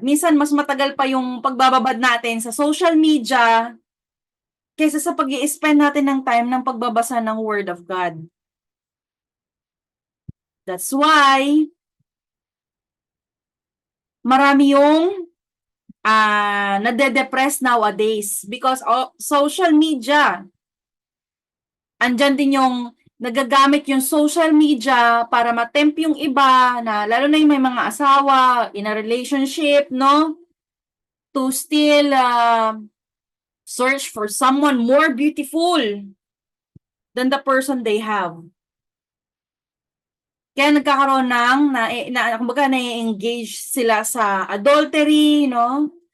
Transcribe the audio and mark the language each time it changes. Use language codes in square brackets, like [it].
[tl] Minsan, mas matagal pa yung pagbababad natin sa social media kaysa sa pag-i-spend natin ng time ng pagbabasa ng Word of God. [en] That's why [tl] marami yung nade-depress [en] nowadays because of social media. [tl] Andyan din yung nagagamit yung social media para matempt yung iba na lalo na yung may mga asawa [en] in a relationship, [tl] no? [en] To still search for someone more beautiful than the person they have. [tl] Kaya nagkakaroon ng kumbaga na-engage sila sa adultery, no?